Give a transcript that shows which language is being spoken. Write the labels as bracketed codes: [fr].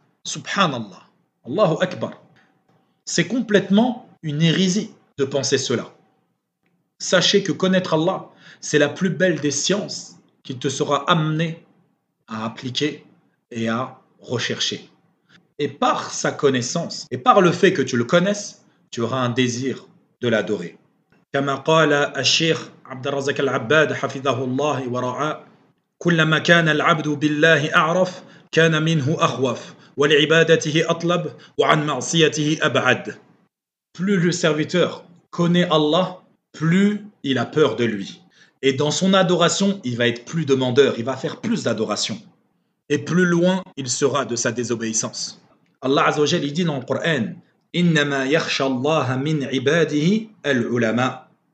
[ar] Subhanallah, Allahu Akbar. [fr] C'est complètement une hérésie de penser cela. Sachez que connaître Allah, c'est la plus belle des sciences qu'il te sera amené à appliquer et à rechercher. Et par sa connaissance, et par le fait que tu le connaisses, tu auras un désir de l'adorer. [ar] كما قال الشيخ عبد الرزاق العباد حفظه الله ورعاه كلما كان العبد بالله أعرف كان منه أخوف ولعبادته أطلب وعن معصيته أبعد. [fr] Plus le serviteur connaît Allah, plus il a peur de lui. Et dans son adoration, il va être plus demandeur, il va faire plus d'adoration. Et plus loin il sera de sa désobéissance. Allah Azza wa Jal, il dit dans le Coran [ar] Innama yakhsha Allah min ibadihi al-ulama.